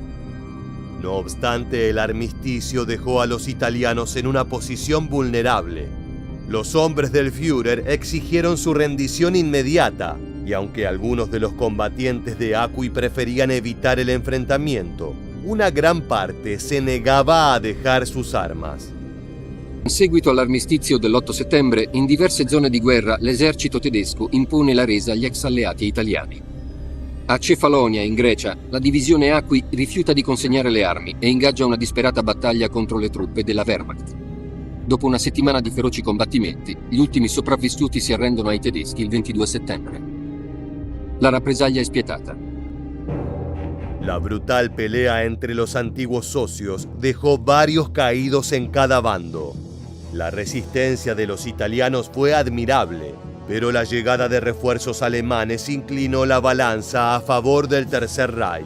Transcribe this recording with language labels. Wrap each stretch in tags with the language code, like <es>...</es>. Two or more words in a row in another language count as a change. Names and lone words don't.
<es>No obstante, el armisticio dejó a los italianos en una posición vulnerable. Los hombres del Führer exigieron su rendición inmediata, y aunque algunos de los combatientes de Acqui preferían evitar el enfrentamiento, una gran parte se negava a dejar sus armas.</es> <it>In seguito all'armistizio dell'8 settembre, in diverse zone di guerra l'esercito tedesco impone la resa agli ex alleati italiani. A Cefalonia, in Grecia, la divisione Acqui rifiuta di consegnare le armi e ingaggia una disperata battaglia contro le truppe della Wehrmacht. Dopo una settimana di feroci combattimenti, gli ultimi sopravvissuti si arrendono ai tedeschi il 22 settembre. La rappresaglia è spietata.</it> <es>La brutal pelea entre los antiguos socios dejó varios caídos en cada bando. La resistencia de los italianos fue admirable, pero la llegada de refuerzos alemanes inclinó la balanza a favor del Tercer Reich.</es>